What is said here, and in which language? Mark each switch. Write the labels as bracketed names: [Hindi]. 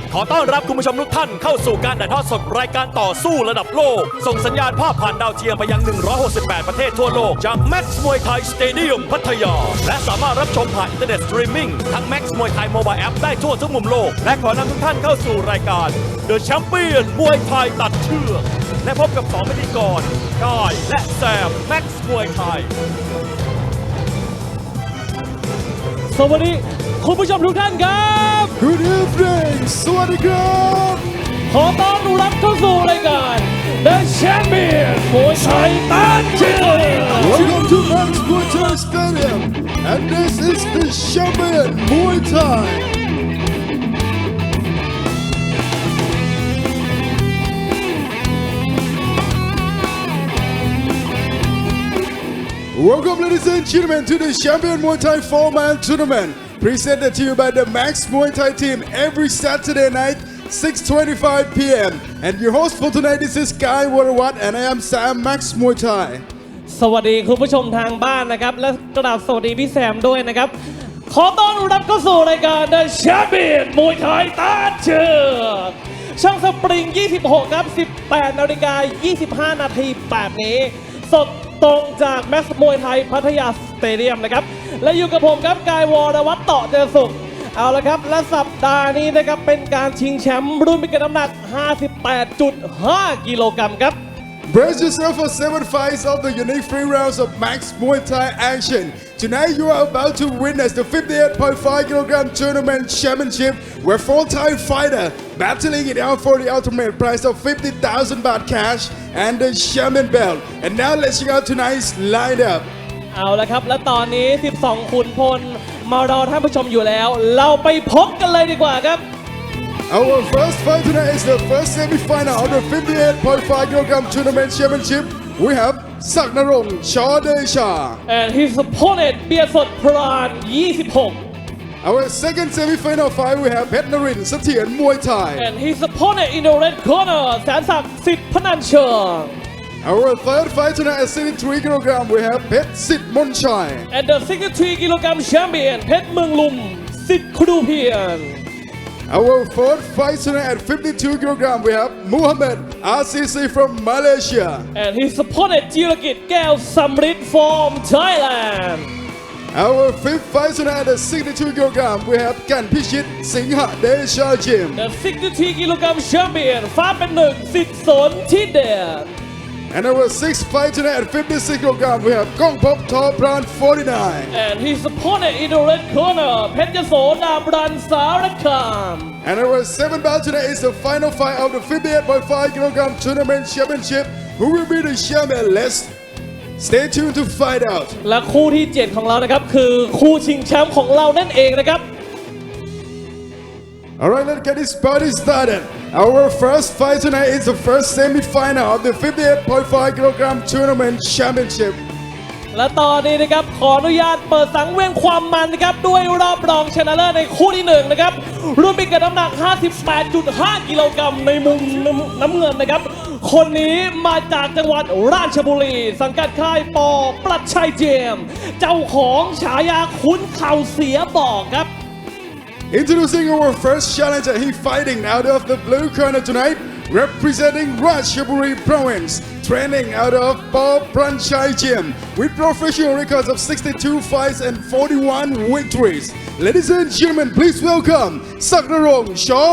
[Thai] ขอต้อนรับคุณผู้ชมทุกท่านเข้าสู่การถ่ายทอดสดรายการต่อสู้ระดับโลกส่งสัญญาณภาพผ่านดาวเทียมไปยัง168ประเทศทั่วโลกจาก Max Muaythai Stadium พัทยาและสามารถรับชมผ่านอินเทอร์เน็ตสตรีมมิ่งทั้ง Max Muaythai Mobile App ได้ทั่วทุกมุมโลกและขอนำทุกท่านเข้าสู่รายการ The Champion มวยไทยตัดเชือกและพบกับ2พิธีกรกายและแซม Max Muaythai สวัสดีคุณผู้ชมทุกท่านครับ [English] Good evening [Thai] สวัสดีครับ ขอต้อนรับเข้าสู่รายการ The Champion มวยไทยตัดเชือก [English] Welcome to Max Muaythai Stadium and this is the Champion Muay Thai Welcome ladies and gentlemen to the Champion Muay Thai 4-man tournament presented to you by the Max Muay Thai team every Saturday night 6:25 p.m. and your host for tonight this is Guy Warawat and I am Sam Max Muay Thai [Thai] สวัสดีคุณผู้ชมทางบ้านนะครับและกราบสวัสดีพี่แซมด้วยนะครับขอต้อนรับเข้าสู่รายการ The Champion มวยไทยตัดเชือกช่องสปริง26ครับ 18:25 นาทีแบบนี้สดตรงจากแม็กซ์มวยไทยพัทยาสเตเดียมนะครับและอยู่กับผมครับกายวรวัฒน์ต่อเจริญสุขเอาละครับและสัปดาห์นี้นะครับเป็นการชิงแชมป์รุ่นพิกัดน้ำหนัก 58.5 กิโลกรัมครับ [English] Brace yourself for 7 fights of the unique 3 rounds of Max Muay Thai action. Tonight you are about to witness the 58.5 kg tournament championship where 4 Thai fighters battling it out for the ultimate prize of 50,000 baht cash and the champion belt. And now let's check out tonight's lineup. [Thai] เอาละครับและตอนนี้12ขุนพลมารอท่านผู้ชมอยู่แล้วเราไปพบกันเลยดีกว่าครับ [English] Our first fight tonight is the first semi-final of the 58.5 kg tournament championship. We have ศักดิ์ นรงค์ ช. เดชา and his opponent เบียร์สดพราน26 Our second semi-final fight we have เพชรนรินทร์ เสถียร มวยไทย and his opponent in the red corner แสนศักดิ์สิทธิ์พนัญเชิง Our third fight tonight at 63 kg we have เพชร สิทธิ์มนชัย and the 63 kilogram champion เพชรเมืองลุมสิทธิ์ครูเพียร Our fourth fight tonight at 52 kg we have Muhammad RCC from Malaysia and his opponent จิรกิจแก้วสำริด from Thailand Our fifth fight tonight at 62 kg we have กันพิชิต สิงหเดชายิม the 63 kilogram champion ฟ้าเป็นหนึ่งสิทธิ์สนทิเดช And our sixth fight tonight at 56 kg we have องภพ ท. พราน 49 and his opponent in the red corner เพชรยโสดาบรันสารคาม And our seventh bout tonight is the final fight of the 58.5 kg tournament championship. Who will be the champion? Let's stay tuned to find out. [Thai] และคู่ที่7ของเรานะครับคือคู่ชิงแชมป์ของเรานั่นเองนะครับ [English] Alright, let's get this party started. Our first fight tonight is the first semi-final of the 58.5 kg tournament championship. [Thai] และตอนนี้นะครับขออนุญาตเปิดสังเวียนความมันนะครับด้วยรอบรองชนะเลิศในคู่ที่1นะครับรุ่นพิกัดน้ำหนัก 58.5 กิโลกรัมในมุมน้ำเงินนะครับคนนี้มาจากจังหวัดราชบุรีสังกัดค่ายป. ปรัชชัยเจมส์เจ้าของฉายาขุนเข่าเสียบอกครับ [English] Introducing our first challenger, he fighting out of the blue corner tonight, representing Ratchaburi Province, training out of Paul Pranchai Gym, with professional records of 62 fights and 41 victories. Ladies and gentlemen, please welcome ศักดิ์ นรงค์ ช.